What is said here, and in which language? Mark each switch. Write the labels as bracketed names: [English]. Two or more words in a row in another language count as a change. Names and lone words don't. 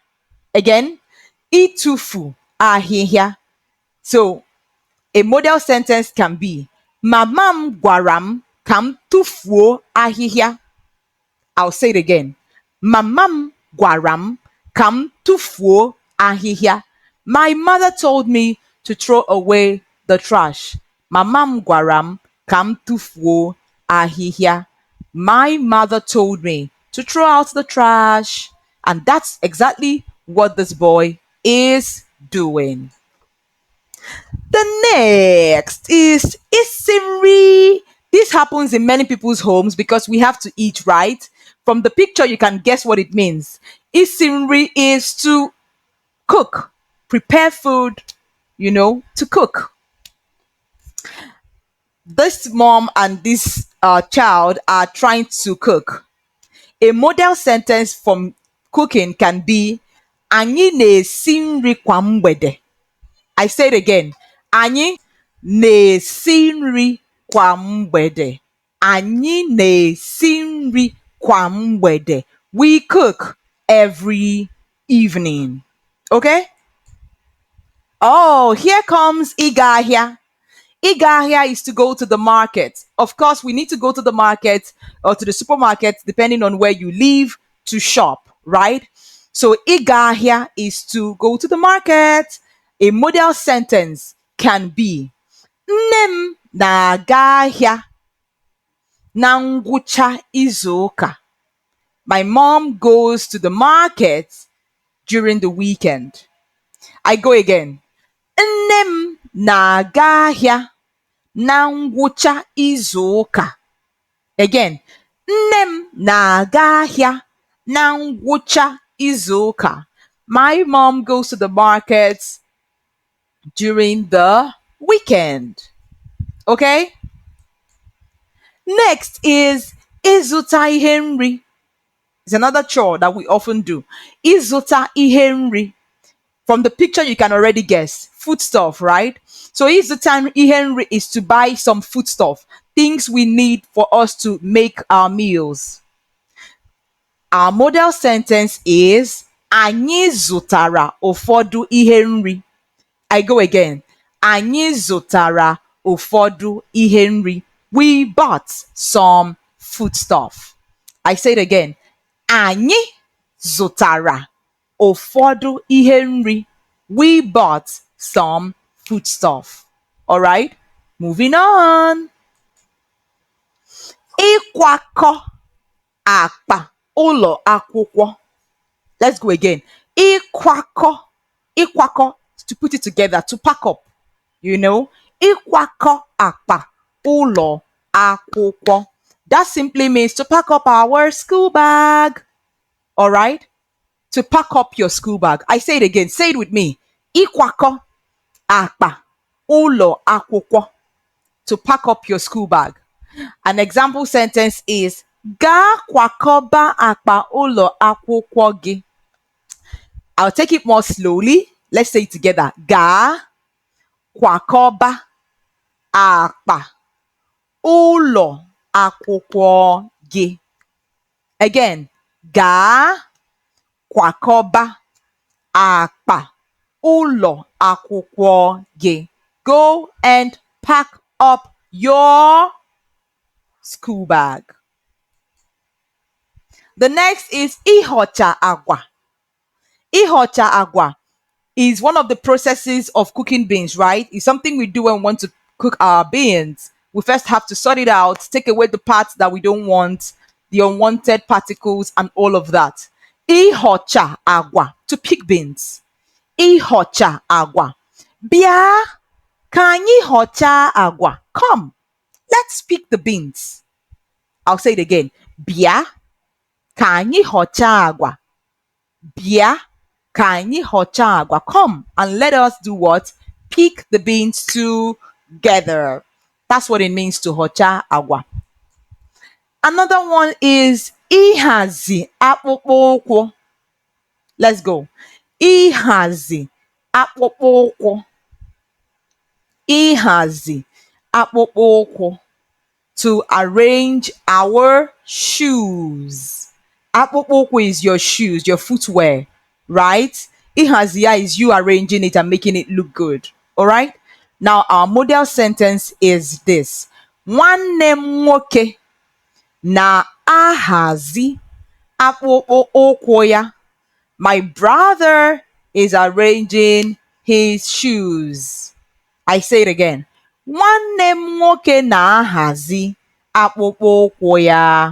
[Igbo] Again, itufu ahihia. [English] So a model sentence can be, [Igbo] Mamam gwaram kam tufuo ahihia. [English] I'll say it again. [Igbo] Mamam gwaram kam tufuo ahihia. [English] My mother told me to throw away the trash. [Igbo] Mamam gwaram kam tufuo ahihia. [English] My mother told me to throw out the trash. And that's exactly what this boy is doing. The next is isimri. This happens in many people's homes because we have to eat, right? From the picture, you can guess what it means. Isimri is to cook, prepare food, to cook. This mom and this child are trying to cook. A model sentence from cooking can be, [Igbo] Anyị na-esi nri kwa mgbede. [English] I say it again. [Igbo] Anyị na-esi nri kwa mgbede. Anyị na-esi nri kwa mgbede. [English] We cook every evening. Okay? Oh, here comes [Igbo] ịga ahịa. Ịga ahịa [English] is to go to the market. Of course, we need to go to the market or to the supermarket, depending on where you live, to shop. right? So [Igbo] ịga ahịa [English] is to go to the market. A modal sentence can be [Igbo] nne m na-aga ahịa na ngwụcha izu ụka. [English] My mom goes to the market during the weekend. I go again. [Igbo] Nne m na-aga ahịa na ngwụcha izu ụka. [English] Again. [Igbo] Nne m na-aga ahịa na ngwụcha izu ụka. [English] My mom goes to the market during the weekend. Okay? Next is [Igbo] ịzụta ihe nri. [English] It's another chore that we often do. [Igbo] Ịzụta ihe nri. [English] From the picture, you can already guess. Foodstuff, right? So [Igbo] ịzụta ihe nri [English] is to buy some foodstuff. Things we need for us to make our meals. Our modal sentence is [Igbo] anyị zụtara ụfọdụ ihe nri. [English] I go again. [Igbo] Anyị zụtara ụfọdụ ihe nri. [English] We bought some foodstuff. I say it again. [Igbo] Anyị zụtara ụfọdụ ihe nri. [English] We bought some foodstuff. All right? Moving on. [Igbo] Ịkwakọ akpa ụlọ akwụkwọ. [English] Let's go again. Ịkwakọ. Ịkwakọ, to put it together, to pack up. You know? [Igbo] Ịkwakọ akpa ụlọ akwụkwọ. [English] That simply means to pack up our school bag. All right? To pack up your school bag. I say it again. Say it with me. [Igbo] Ịkwakọ akpa ụlọ akwụkwọ. [English] To pack up your school bag. An example sentence is [Igbo] gaa kwakọba akpa ụlọ akwụkwọ gị. [English] I'll take it more slowly. Let's say it together. [Igbo] Gaa kwakọba akpa ụlọ akwụkwọ gị. [English] Again. [Igbo] Gaa kwakọba akpa ụlọ akwụkwọ gị. [English] Go and pack up your school bag. The next is [Igbo] ịhọcha agwa. Ịhọcha agwa [English] is one of the processes of cooking beans, right? It's something we do when we want to cook our beans. We first have to sort it out, take away the parts that we don't want, the unwanted particles and all of that. [Igbo] Ịhọcha agwa, [English] to pick beans. [Igbo] Ịhọcha agwa. Bịa ka anyị họchaa agwa. [English] Come, let's pick the beans. I'll say it again. [Igbo] Bịa ka anyị họchaa agwa. Bịa ka anyị họchaa agwa. [English] Come and let us do what? Pick the beans together. That's what it means to [Igbo] họchaa agwa. [English] Another one is [Igbo] ịhazi akpụkpọ ụkwụ. [English] Let's go. [Igbo] Ịhazi akpụkpọ ụkwụ. Ịhazi akpụkpọ ụkwụ. [English] To arrange our shoes. [Igbo] Akpụkpọ ụkwụ [English] is your shoes, your footwear, right? [Igbo] Ịhazi ya [English] is you arranging it and making it look good. All right? Now our model sentence is this. [Igbo] Nwanne m nwoke na-ahazi akpụkpọ ụkwụ ya. [English] My brother is arranging his shoes. I say it again. [Igbo] Nwanne m nwoke na-ahazi akpụkpọ ụkwụ ya.